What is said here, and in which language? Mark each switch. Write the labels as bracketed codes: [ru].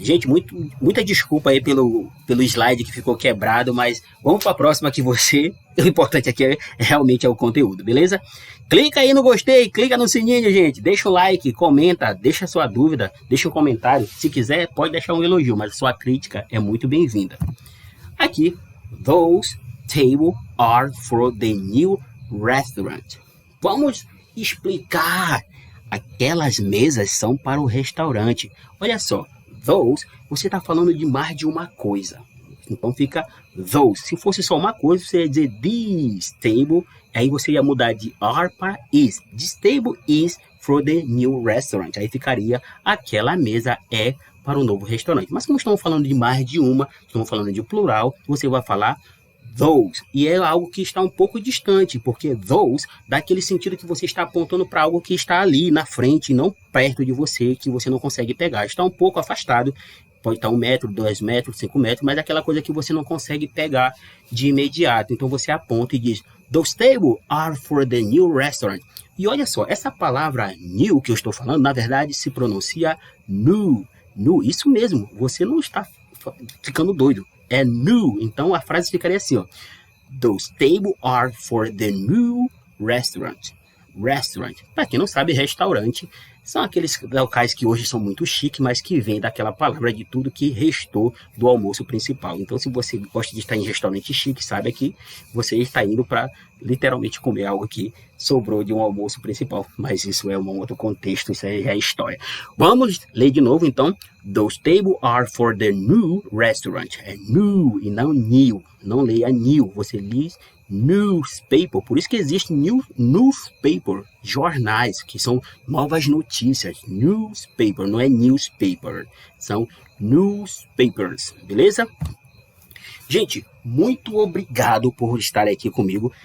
[pt] Gente, muita desculpa aí pelo slide que ficou quebrado, mas vamos para a próxima que você... O importante aqui realmente é o conteúdo, beleza? Clica aí no gostei, clica no sininho, gente. Deixa o like, comenta, deixa sua dúvida, deixa um comentário. Se quiser, pode deixar um elogio, mas sua crítica é muito bem-vinda. Aqui, [en] those tables are for the new restaurant. [pt] Vamos explicar. Aquelas mesas são para o restaurante. Olha só, those, você está falando de mais de uma coisa. Então fica those. Se fosse só uma coisa, você ia dizer [en] this table. [pt] Aí você ia mudar de are para is. [en] This table is for the new restaurant. [pt] Aí ficaria aquela mesa é para um novo restaurante. Mas como estamos falando de mais de uma, estamos falando de plural, você vai falar those. E é algo que está um pouco distante, porque those dá aquele sentido que você está apontando para algo que está ali na frente, não perto de você, que você não consegue pegar. Está um pouco afastado, pode estar 1 metro, 2 metros, 5 metros, mas é aquela coisa que você não consegue pegar de imediato. Então você aponta e diz, [en] those tables are for the new restaurant. [pt] E olha só, essa palavra new que eu estou falando, na verdade se pronuncia new. New, isso mesmo, você não está ficando doido. É new, então a frase ficaria assim, ó. [en] Those tables are for the new restaurant. [pt] Restaurant, para quem não sabe, restaurante são aqueles locais que hoje são muito chiques, mas que vem daquela palavra de tudo que restou do almoço principal. Então, se você gosta de estar em restaurante chique, saiba que você está indo para literalmente comer algo que sobrou de um almoço principal. Mas isso é um outro contexto, isso aí é história. Vamos ler de novo, então. [en] Those tables are for the new restaurant. [pt] É new e não new. Não leia new, você diz newspaper. Por isso que existe newspaper, jornais, que são novas notícias. Newspaper, não é newspaper. São newspapers, beleza? Gente, muito obrigado por estar aqui comigo.